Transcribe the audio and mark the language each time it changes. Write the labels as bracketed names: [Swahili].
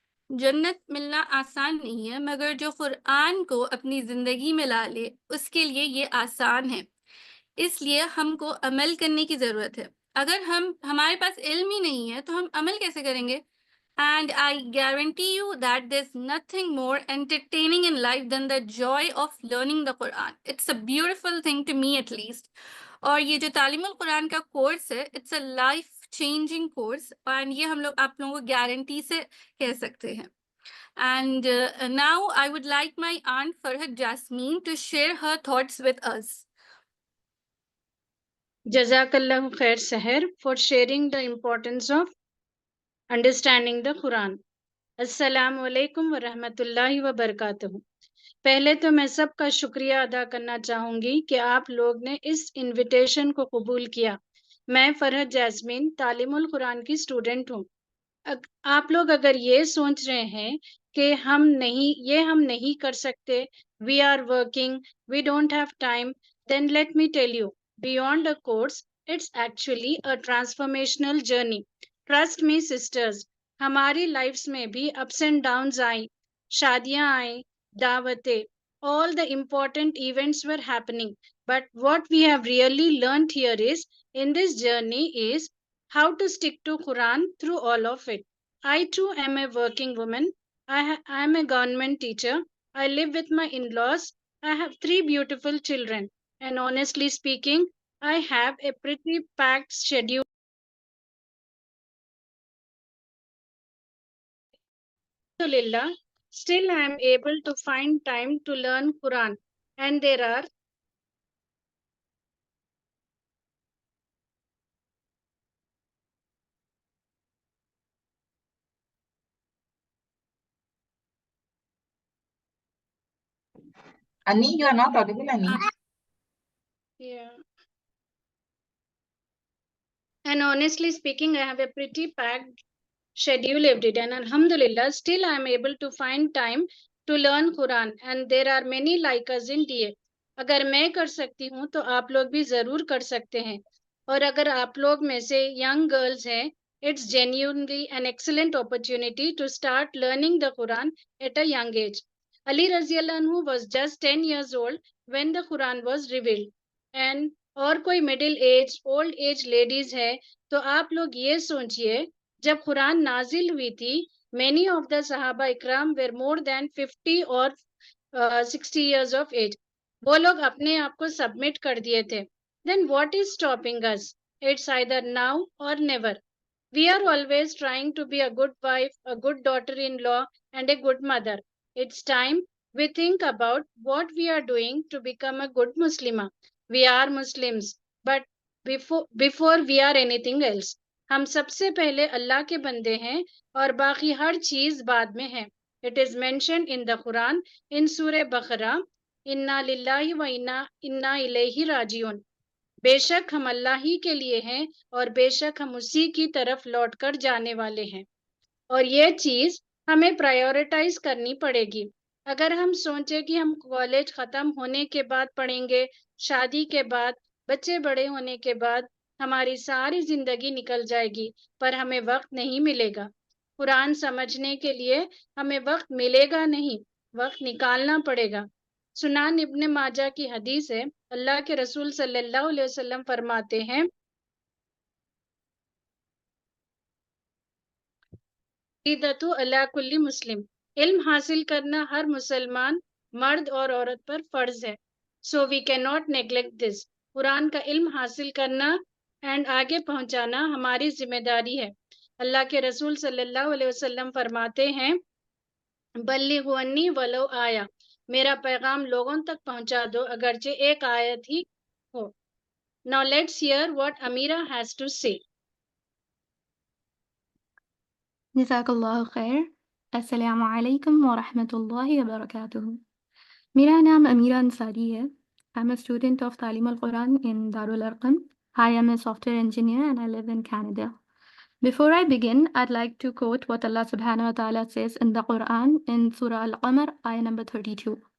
[Urdu] جنت ملنا آسان نہیں ہے، مگر جو قرآن کو اپنی زندگی میں لا لے اس کے لیے یہ آسان ہے۔ اس لیے ہم کو عمل کرنے کی ضرورت ہے۔ اگر ہمارے پاس علم ہی نہیں ہے تو ہم عمل کیسے کریں گے؟ [English] And I guarantee you that there's nothing more entertaining in life than the joy of learning the Quran. It's a beautiful thing to me at least. [Urdu] اور یہ جو تعلیم القرآن کا کورس ہے [English] it's a life changing course, [Urdu] اور یہ ہم لوگ آپ لوگوں کو گارنٹی سے کہہ سکتے ہیں۔ [English] And now I would like my aunt Farhat Jasmine to share her thoughts with us۔ Jazakallahu khair Seher for sharing the importance of understanding the Quran. [Urdu] السلام علیکم ورحمۃ اللہ وبرکاتہ۔ پہلے تو میں سب کا شکریہ ادا کرنا چاہوں گی کہ آپ لوگ نے اس انویٹیشن کو قبول کیا۔ میں فرحت جاسمین تعلیم القرآن کی اسٹوڈنٹ ہوں۔ آپ لوگ اگر یہ سوچ رہے ہیں کہ ہم نہیں کر سکتے، [English] We are working, we don't have time, then let me tell you beyond a course it's actually a transformational journey. Trust me sisters, [Urdu] ہماری لائفس میں بھی اپس اینڈ ڈاؤنز آئیں، شادیاں آئیں، دعوتیں، [English] all the important events were happening. But what we have really learned here is, in this journey is how to stick to Quran through all of it. I too am a working woman. I am a government teacher. I live with my in-laws. I have 3 beautiful children. And honestly speaking, I have a pretty packed schedule. Alhamdulillah, still I am able to find time to learn Quran. And there are Annie, you are not audible, Annie. Yeah. And honestly speaking, I have a pretty packed schedule every day. And Alhamdulillah, still I am able to find time to learn Quran. And there are many like us in DA. [Urdu] اگر میں کر سکتی ہوں تو آپ لوگ بھی ضرور کر سکتے ہیں۔ اور اگر آپ لوگ میں سے ینگ گرلز ہیں، [English] it's genuinely an excellent opportunity to start learning the Quran at a young age. Ali رضی اللہ عنہ was just 10 years old when the Quran was revealed. [Urdu] And اور کوئی middle age old age ladies ہے تو آپ لوگ یہ سوچئے جب قرآن نازل ہوئی تھی [English] many of the [Urdu] صحابہ اکرام [English] were more than 50 or 60 years of age. [Urdu] وہ لوگ اپنے آپ کو سبمٹ کر دیے تھے۔ [English] Then what is stopping us? It's either now or never. We are always trying to be a good wife, a good daughter-in-law, and a good mother. It's time we think about what we are doing to become a good Muslimah. We are Muslims, but before we are anything else. [Urdu] ہم سب سے پہلے اللہ کے بندے ہیں اور باقی ہر چیز بعد میں ہے. [English] It is mentioned in the Quran in Surah Baqarah, [Arabic] Inna lillahi wa inna ilayhi rajiun. [Urdu] بے شک ہم اللہ ہی کے لیے ہیں اور بے شک ہم اسی کی طرف لوٹ کر جانے والے ہیں. اور یہ چیز ہمیں پرائیورٹائز کرنی پڑے گی. اگر ہم سوچیں کہ ہم کالج ختم ہونے کے بعد پڑھیں گے، شادی کے بعد، بچے بڑے ہونے کے بعد ہماری ساری زندگی نکل جائے گی، پر ہمیں وقت نہیں ملے گا. قرآن سمجھنے کے لیے ہمیں وقت ملے گا نہیں، وقت نکالنا پڑے گا. سنان ابن ماجہ کی حدیث ہے، اللہ کے رسول صلی اللہ علیہ وسلم فرماتے ہیں [Arabic] فریضۃ علی کل مسلم، [Urdu] علم حاصل کرنا ہر مسلمان مرد اور عورت پر فرض ہے. [English] So we can not neglect this. [Urdu] قرآن کا علم حاصل کرنا اینڈ آگے پہنچانا ہماری ذمہ داری ہے. اللہ کے رسول صلی اللہ علیہ وسلم فرماتے ہیں [Arabic] بلغوا عنی ولو آیا، [Urdu] میرا پیغام لوگوں تک پہنچا دو اگرچہ ایک آیت ہی ہو. [English] Now let's hear what Amira has to say. [Urdu] جزاک اللہ خیر. السلام علیکم ورحمۃ اللہ وبرکاتہ. میرا نام امیرہ انصاری ہے. [English] I'm a student of Taleem al-Quran in Darul Arqam. I am a software engineer and I live in Canada. Before I begin, I'd like to quote what Allah subhanahu wa ta'ala says in the Quran in Surah Al-Qamar, ayah number 32.